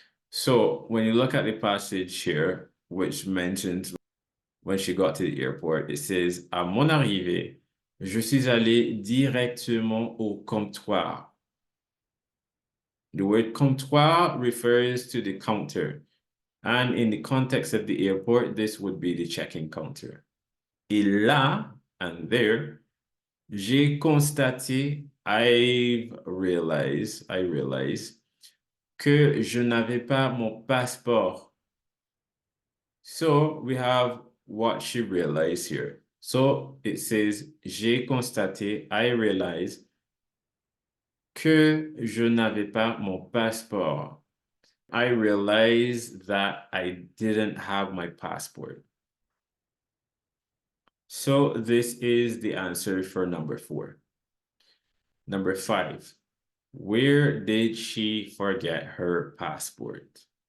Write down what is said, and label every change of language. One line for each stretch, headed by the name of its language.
English: So when you look at the passage here, which mentions when she got to the airport, it says,
French: à mon arrivée, je suis allé directement au comptoir.
English: The word comptoir refers to the counter. And in the context of the airport, this would be the check-in counter.
French: Et là,
English: and there,
French: j'ai constaté,
English: I realized
French: que je n'avais pas mon passeport.
English: So we have what she realized here. So it says,
French: j'ai constaté,
English: I realized
French: que je n'avais pas mon passeport.
English: I realized that I didn't have my passport. So this is the answer for number 4. Number 5, where did she forget her passport?